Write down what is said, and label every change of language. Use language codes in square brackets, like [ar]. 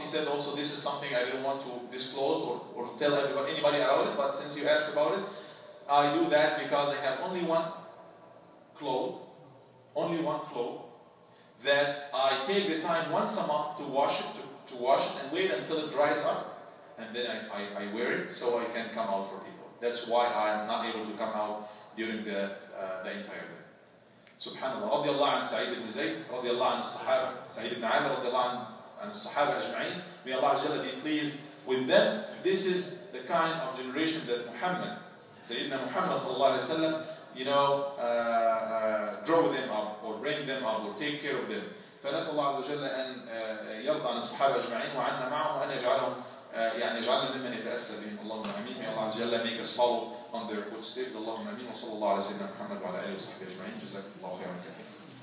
[en] He said also, this is something I didn't want to disclose or tell anybody about it, but since you asked about it, I do that because I have only one cloth that I take the time once a month to wash it and wait until it dries up, and then I wear it so I can come out for people. That's why I am not able to come out during the entire day. Subhanallah. [ar] رضي الله عن سعيد بن زيد رضي الله عن الصحابة سعيد ibn Aamer رضي الله عن الصحابة أجمعين. [en] May Allah be pleased with them. This is the kind of generation that Muhammad, Sayyidina Muhammad sallallahu alaihi wasallam, grow them up or bring them up or take care of them. [ar] فنسأل الله عز وجل أن يرضى عن الصحابة أجمعين وعنا معهم وأن يجعلهم يجعلنا ممن يتأسى بهم. اللهم آمين. [en] May Allah عز وجل make us follow on their footsteps. [ar] اللهم امين وصلى الله على سيدنا محمد وعلى اله وصحبه اجمعين. جزاكم الله خيرا كثيرا.